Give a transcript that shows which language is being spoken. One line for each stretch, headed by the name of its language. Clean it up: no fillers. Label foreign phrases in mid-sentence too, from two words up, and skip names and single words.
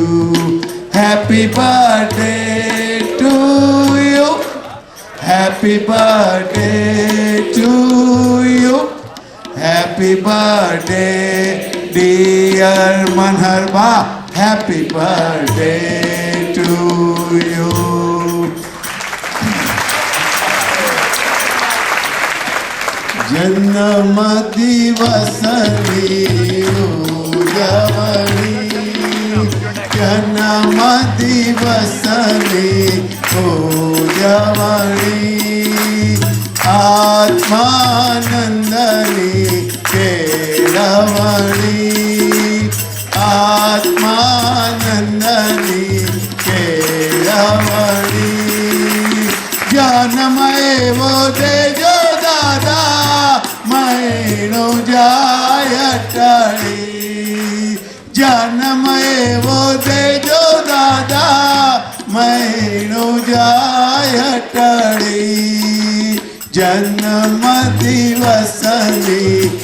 English: Happy birthday to you, happy birthday to you, happy birthday टू यू, हैप्पी बर्थडे dear Manharba, happy birthday to you.
Gujarati: જન્મ દિવસની ઉજવણી, જન્મ દિવસની ઉજવણી, આત્માનંદની કેળવણી આત્માનંદની કેળવણી જન્મ એવો દેજો દાદા મૈણું જાય ટળી જન્મ એવો દેજો દાદા મૈણું જાય ટળી જન્મ દિવસની